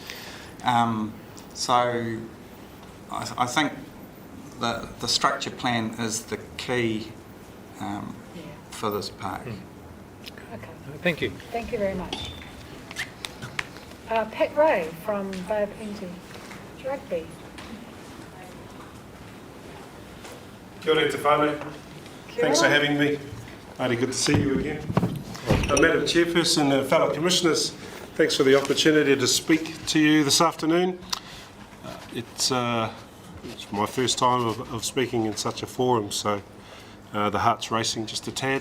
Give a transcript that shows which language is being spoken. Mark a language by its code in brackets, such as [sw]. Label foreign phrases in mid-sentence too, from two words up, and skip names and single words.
[en] So I think the structure plan is the key for this park. Okay. Thank you. Thank you very much. Pat Ray from Bay of Plenty Rugby. [mi] Kia ora te whānau. [en] Thanks for having me. Really good to see you again. Madam Chairperson and fellow Commissioners, thanks for the opportunity to speak to you this afternoon. It's my first time of speaking in such a forum, so the heart's racing just a tad.